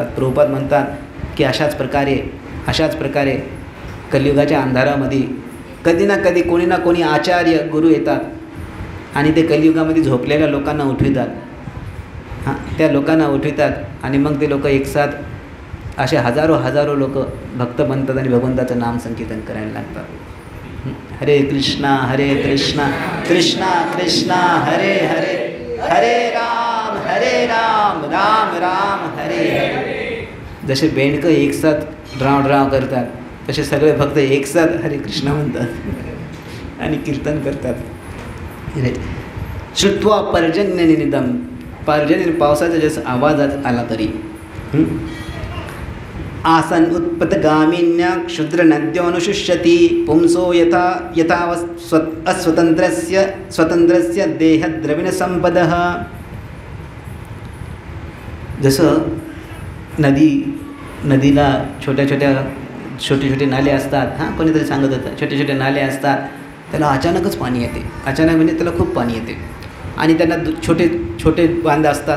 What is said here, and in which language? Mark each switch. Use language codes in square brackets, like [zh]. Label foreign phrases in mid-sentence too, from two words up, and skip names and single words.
[mr] प्रभुपाद म्हणतात की अशाच प्रकारे कलियुगाच्या अंधारामध्ये कधी ना कधी कोणी ना कोणी आचार्य गुरु येतात आणि ते कलियुगामध्ये झोपलेल्या लोकांना उठवितात. त्या लोकांना उठवितात आणि मग ते लोक एकसाथ असे हजारो लोक भक्त बनतात आणि भगवंताचं नाम संकीर्तन करायला लागतात. [sa] हरे कृष्णा कृष्णा कृष्णा हरे हरे, हरे राम राम राम हरे हरे. [mr] जसे बेंडकं एकसाथ ड्राव करतात, तसे सगळे भक्त एकसाथ हरे कृष्ण म्हणतात आणि कीर्तन करतात. [sa] श्रुत्वा पर्जन्य निनदम. [mr] पर्जन्य पावसाचा जसं आवाज आला तरी [sa] आसन उत्पतगामिन्या क्षुद्रनद्योऽनुशुष्यति पुंसो यथा यथा स्वतंत्रस्य देहद्रविणसंपदः. [mr] जसं नदीला छोटे नाले असतात. कोणीतरी सांगत होतं, छोटे नाले असतात, त्याला अचानकच पाणी येते. अचानक म्हणजे त्याला खूप पाणी येते. आणि त्यांना छोटे बांध असतात.